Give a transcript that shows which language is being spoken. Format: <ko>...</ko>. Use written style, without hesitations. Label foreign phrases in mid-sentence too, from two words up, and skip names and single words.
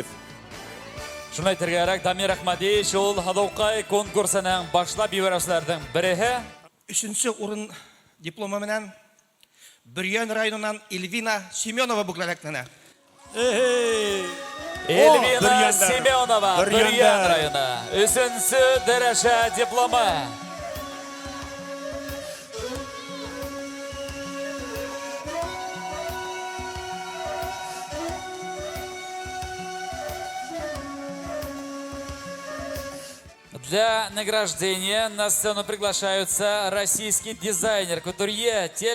<ba>Шуны әйтергә кирәк, Дамир Әхмәди шул Һылыукай конкурсының башлап җибәрүчеләрдән береһе. 3-нче урын дипломы менән Бөрьян районыннан Эльвина Семенова бүкләләкләнә. Эльвина Семенова, Бөрьян районы. 3-нче дәрәҗә дипломы.</ba> <ru>Для награждения на сцену приглашаются российский дизайнер, кутюрье,</ru>